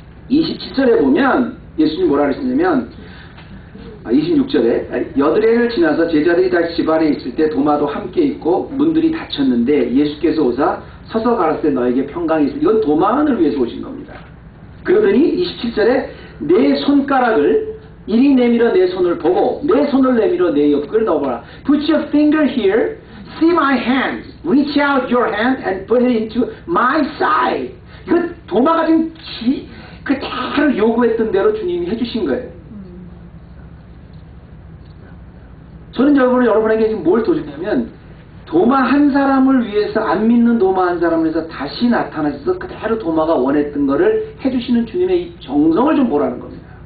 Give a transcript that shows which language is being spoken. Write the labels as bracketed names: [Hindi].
[Korean] 27절에 보면 예수님이 뭐라 그러시냐면, 26절에 여드레를 지나서 제자들이 다시 집 안에 있을 때 도마도 함께 있고 문들이 닫혔는데 예수께서 오사 서서 가라사대 너에게 평강이 있으리. 이건 도마만을 위해서 오신 겁니다. 그러더니 27절에 내 손가락을 이리 내밀어 내 손을 보고 내 손을 내밀어 내 옆구리를 넣어보라. [English] Put your finger here, see my hands, reach out your hand and put it into my side. [Korean] 이거 도마가 지금 그대로 요구했던 대로 주님이 해주신 거예요. 저는 여러분에게 지금 뭘 도전하면, 도마 한 사람을 위해서, 안 믿는 도마 한 사람을 위해서 다시 나타나셔서 그대로 도마가 원했던 거를 해주시는 주님의 이 정성을 좀 보라는 겁니다.